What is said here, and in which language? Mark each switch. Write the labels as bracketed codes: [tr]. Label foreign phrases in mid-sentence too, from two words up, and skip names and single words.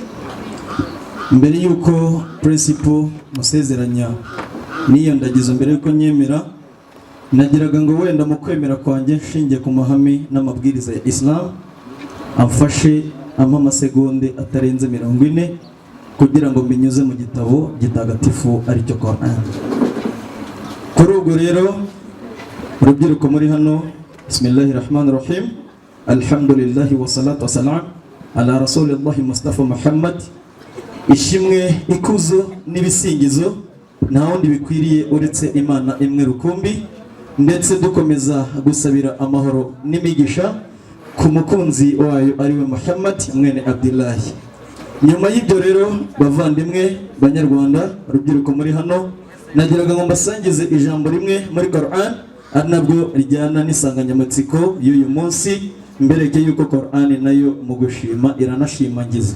[rw] Mbere yuko principal musezeranya niyo ndagizo, mbere yuko nyemera, nagiraga ngo wenda mu kwemera kwanjye nshingiye ku mahame n'amabwiriza ya Islam amfashe amasegonde atarenze 40 kugira ngo mbinyuze mu gitabo gitagatifu aricyo Quran. Kuri ubwo rero urubyiruko muri hano, [ar] بسم الله الرحمن الرحيم، الحمد لله والصلاة والسلام على رسول الله مصطفى محمد. [rw] Ishimwe, ikuzo n'ibisingizo nta wundi bikwiriye uretse Imana imwe rukumbi, ndetse dukomeza gusabira amahoro n'imigisha ku mukunzi wayo ariwe Muhammad mwene Abdullahi. Nyuma y'ibyo rero, bavandimwe banyarwanda, urubyiruko muri hano, nagiraga ngo mbasangize ijambo rimwe muri Quran, ari nabwo rijyana n'isanganyamatsiko y'uyu munsi, mbereke yuko Quran nayo mu gushima iranashimagiza.